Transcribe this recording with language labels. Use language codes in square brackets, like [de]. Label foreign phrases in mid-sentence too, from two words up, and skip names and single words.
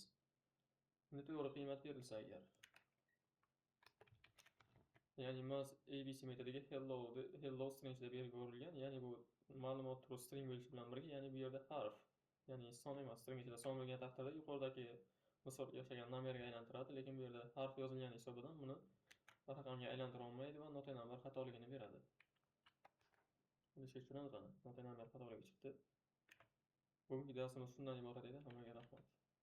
[uz] Bunda to'g'ri qiymat berilsa agar, ya'ni mass abc metodiga [en] hello string [uz] deb berib berilgan, ya'ni bu ma'lumot turi string bo'lishi bilan birga, ya'ni bu yerda harf, ya'ni son emas, string ichida son bo'lgan taqdirda yuqoridagi misolga o'xshagan numberga aylantiradi, lekin bu yerda harf yozilgani hisobidan buni raqamga aylantira olmaydi va [en] not number [uz] xatoligini beradi. Buni ishga tushiramiz. [en] Not number [uz] xatoligi chiqdi. Bugungi darsimiz shundan iborat edi. Hammaga rahmat.